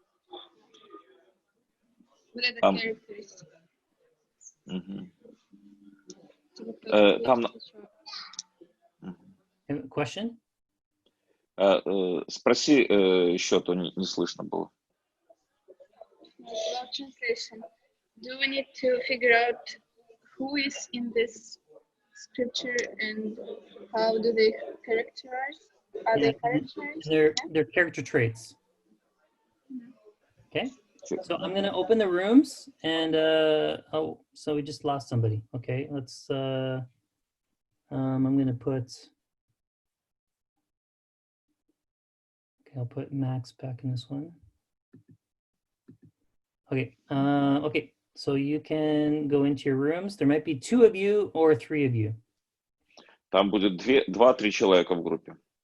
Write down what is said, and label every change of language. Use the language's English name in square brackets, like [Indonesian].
[Russian] Вот это characteristic. [English] Question? [Russian] Спроси еще, то не слышно было. [English] Without translation, do we need to figure out who is in this scripture and how do they characterize? Are they characterized? Their character traits. Okay, so I'm going to open the rooms and so we just lost somebody. Okay, let's I'm going to put, okay, I'll put Max back in this one. Okay, okay, So you can go into your rooms. There might be 2 of you or 3 of you. [Russian] Там будет 2-3 человека в группе.